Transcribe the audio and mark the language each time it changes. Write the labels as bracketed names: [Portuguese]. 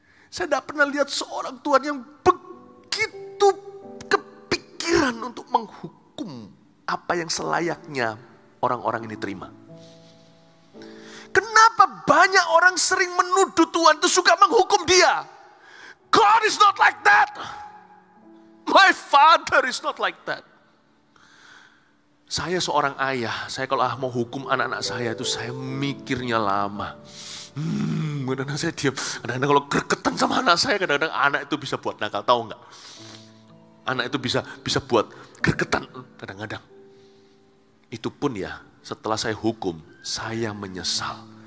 [Indonesian] Saya tidak pernah lihat seorang Tuhan yang begitu kepikiran untuk menghukum apa yang selayaknya orang-orang ini terima. Kenapa banyak orang sering menuduh Tuhan itu suka menghukum dia? [English] God is not like that. My Father is not like that. [Indonesian] Saya seorang ayah, saya kalau mau hukum anak-anak saya itu saya mikirnya lama. Kadang-kadang saya diam, kadang-kadang kalau gregetan sama anak saya, kadang-kadang anak itu bisa buat nakal, tahu nggak? Anak itu bisa buat gregetan kadang-kadang. Itu pun ya, setelah saya hukum, saya menyesal.